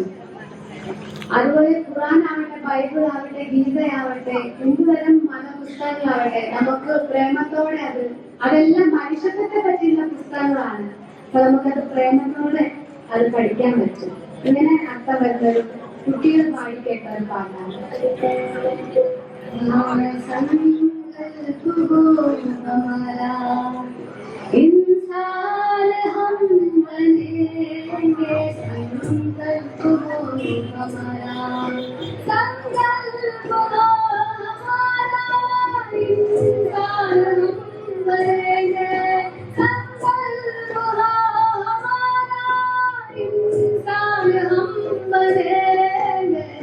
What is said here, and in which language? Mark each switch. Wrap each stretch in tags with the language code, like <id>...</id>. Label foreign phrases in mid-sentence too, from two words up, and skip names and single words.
<ml>അതുപോലെ ഖുർആൻ ആവട്ടെ, ബൈബിൾ ആവട്ടെ, ഗീതയാവട്ടെ, എന്തുതരം മതപുസ്തകങ്ങളാവട്ടെ നമുക്ക് പ്രേമത്തോടെ അതെല്ലാം മനുഷ്യത്വത്തെ പറ്റിയുള്ള പുസ്തകങ്ങളാണ്. അപ്പൊ നമുക്കത് പ്രേമത്തോടെ അത് പഠിക്കാൻ പറ്റും. ഇങ്ങനെ അർത്ഥം വരുന്നൊരു കുട്ടികൾ പാടിക്കേട്ട ഒരു പാട്ടാണ്.</ml> <hi>इंसान हम बनेंगे संकल्प हो हमारा संकल्प हो हमारा इंसान हम बनेंगे संकल्प हो हमारा इंसान हम बनेंगे</hi>